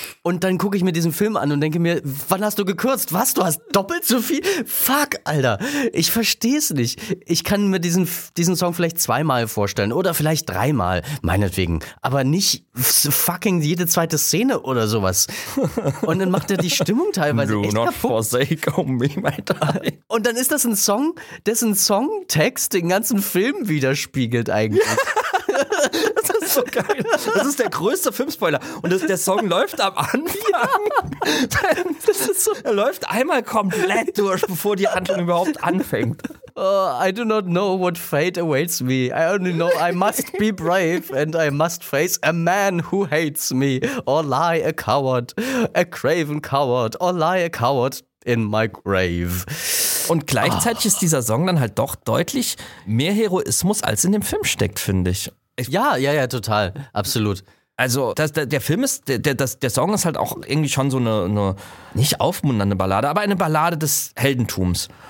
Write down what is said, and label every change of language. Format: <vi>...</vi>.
<de>Und dann gucke ich mir diesen Film an und denke mir, wann hast du gekürzt? Was? Du hast doppelt so viel? Fuck, Alter. Ich verstehe es nicht. Ich kann mir diesen Song vielleicht zweimal vorstellen oder vielleicht dreimal, meinetwegen. Aber nicht fucking jede zweite Szene oder sowas. Und dann macht er die Stimmung teilweise.</de> <en>Do not forsake me, my darling.</en> <de>Und dann ist das ein Song, dessen Songtext den ganzen Film widerspiegelt eigentlich. Das ist so geil. Das ist der größte Filmspoiler. Und der Song läuft am Anfang. Ja. Das ist so. Er läuft einmal komplett durch, bevor die Handlung überhaupt anfängt.</de> <en>Oh, I do not know what fate awaits me. I only know I must be brave and I must face a man who hates me or lie a coward, a craven coward or lie a coward in my grave.</en> <de>Und gleichzeitig ist dieser Song dann halt doch deutlich mehr Heroismus, als in dem Film steckt, finde ich. Ja, total, absolut. Also der Song ist halt auch irgendwie schon so eine nicht aufmunternde Ballade, aber eine Ballade des Heldentums.</de>